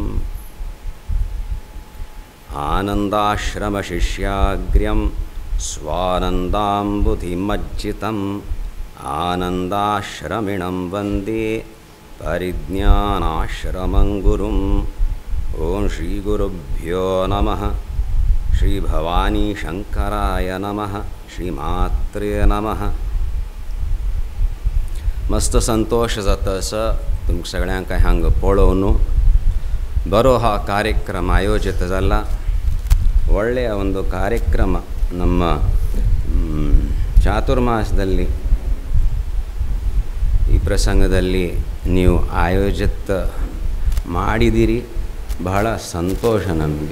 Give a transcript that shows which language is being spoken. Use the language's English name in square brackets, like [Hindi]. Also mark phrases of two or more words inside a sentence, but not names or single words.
[Sanskrit] आनन्दाश्रमशिष्याग्र्यं स्वानन्दाम्बुधिमज्जितम् आनन्दाश्रमिणं वन्दे परिज्ञानाश्रमं गुरुम्. ॐ श्रीगुरुभ्यो नमः. श्री भवानी शंकराय नमः. श्रीमात्रे नमः. [Konkani] मस्त संतोष जाता स तुमकां सगळ्यांक हांगा पळोवन बरो हा [Kannada] ಕಾರ್ಯಕ್ರಮ ಆಯೋಜಿತ जाला ಒಳ್ಳೆಯ ಒಂದು ಕಾರ್ಯಕ್ರಮ ನಮ್ಮ ಚಾತುರ್ಮಾಸದಲ್ಲಿ ಈ ಪ್ರಸಂಗದಲ್ಲಿ ನೀವು ಆಯೋಜಿತ ಮಾಡಿದಿರಿ. ಬಹಳ ಸಂತೋಷ ನಮಗೆ.